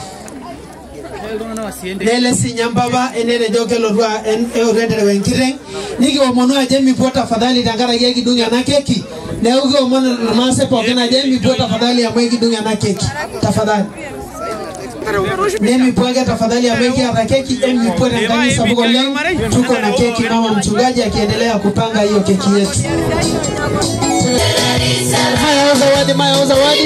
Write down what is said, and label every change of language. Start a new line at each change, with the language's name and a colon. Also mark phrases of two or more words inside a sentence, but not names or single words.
Masai: Nele sinya mpapa enetejo kelotu eutetere wenkiteng nikiomonu aje mipuo tafadhali tenkaraki ekidung ena keki. Neeku kiomonu irmaasai pookin aje mipuo tafadhali amu ekidung ena keki tafadhali. Nemipuo ake tafadhali amu ekiata keki emipuo tenkani sapuk oleng.
Swahili: Tuko na keki mama mchungaji akiendelea kupanga hiyo keki yetu. Maya zawadi.